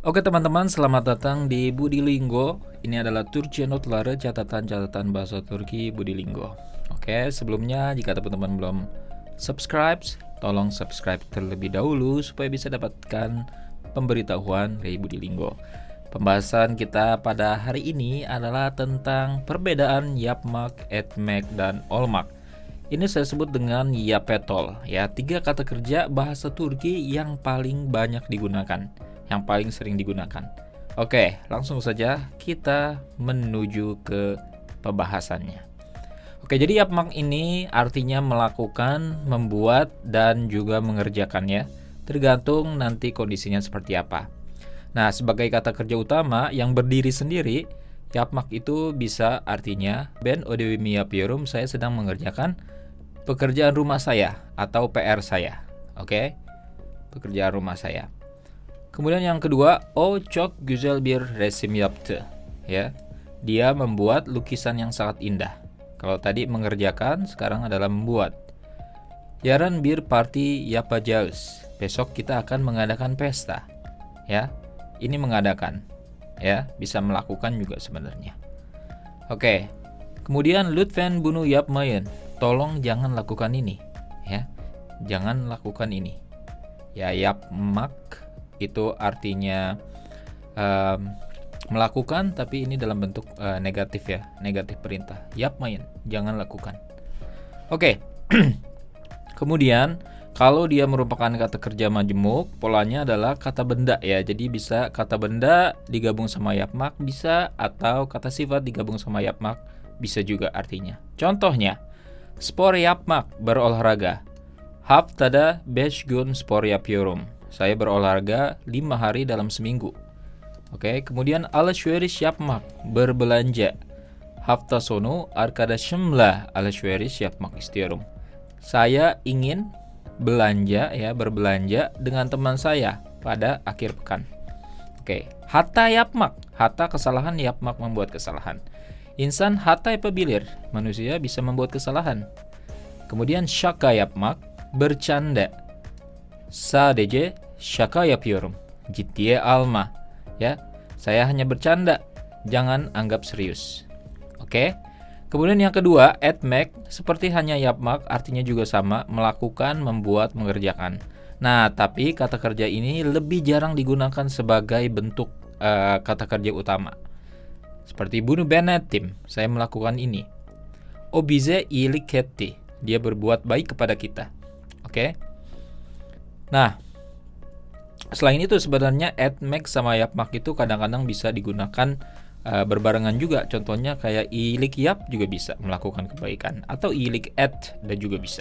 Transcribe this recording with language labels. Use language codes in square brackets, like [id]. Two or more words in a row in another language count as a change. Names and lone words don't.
[id] Oke teman-teman, selamat datang di Budi Linggo. Ini adalah Turkçe Notları catatan-catatan bahasa Turki Budi Linggo. Oke, sebelumnya jika teman-teman belum subscribe, tolong subscribe terlebih dahulu supaya bisa dapatkan pemberitahuan dari Budi Linggo. Pembahasan kita pada hari ini adalah tentang perbedaan [tr] yapmak, etmek, [id] dan olmak. Ini saya sebut dengan yapetol, ya, 3 kata kerja bahasa Turki yang paling banyak digunakan, yang paling sering digunakan. Oke, langsung saja kita menuju ke pembahasannya. Oke, jadi yapmak ini artinya melakukan, membuat, dan juga mengerjakannya, tergantung nanti kondisinya seperti apa. Nah, sebagai kata kerja utama yang berdiri sendiri, yapmak itu bisa artinya [tr] ben ödevimi yapıyorum, [id] saya sedang mengerjakan pekerjaan rumah saya atau PR saya. Oke? Pekerjaan rumah saya. Kemudian yang kedua, [tr] o çok güzel bir resim yaptı. [id] Ya. Dia membuat lukisan yang sangat indah. Kalau tadi mengerjakan, sekarang adalah membuat. [tr] Yarın bir parti yapacağız. [id] Besok kita akan mengadakan pesta. Ya. Ini mengadakan. Ya, bisa melakukan juga sebenarnya. Oke. Kemudian [tr] lütfen bunu yapmayın. [id] Tolong jangan lakukan ini, ya. Jangan lakukan ini. Ya, yapmak itu artinya melakukan, tapi ini dalam bentuk negatif ya, negatif perintah. Yapmayın, jangan lakukan. Oke. Kemudian kalau dia merupakan kata kerja majemuk, polanya adalah kata benda ya. Jadi bisa kata benda digabung sama yapmak bisa, atau kata sifat digabung sama yapmak bisa juga artinya. Contohnya, [tr] spor yapmak, berolahraga. Haftada 5 gün spor yapıyorum. [id] Saya berolahraga 5 hari dalam seminggu. Oke, kemudian [tr] alışveriş yapmak, [id] berbelanja. [tr] Hafta sonu arkadaşımla alışveriş yapmak istiyorum. [id] Saya ingin belanja ya, berbelanja dengan teman saya pada akhir pekan. Oke, [tr] hata yapmak, hata kesalahan, yapmak [id] membuat kesalahan. [tr] İnsan hata yapabilir, [id] manusia bisa membuat kesalahan. Kemudian [tr] şaka yapmak, [id] bercanda. [tr] Sadece şaka yapıyorum, ciddiye alma. [id] Ya, saya hanya bercanda, jangan anggap serius. Oke. Kemudian yang kedua, etmek, seperti hanya yapmak, artinya juga sama, melakukan, membuat, mengerjakan. Nah, tapi kata kerja ini lebih jarang digunakan sebagai bentuk kata kerja utama. Seperti [tr] bunu ben ettim, [id] saya melakukan ini. [tr] O bize iyilik etti, [id] dia berbuat baik kepada kita. Oke. Nah, selain itu sebenarnya etmek sama yapmak itu kadang-kadang bisa digunakan berbarengan juga. Contohnya kayak [tr] iyilik yap [id] juga bisa, melakukan kebaikan, atau [tr] iyilik et [id] dan juga bisa.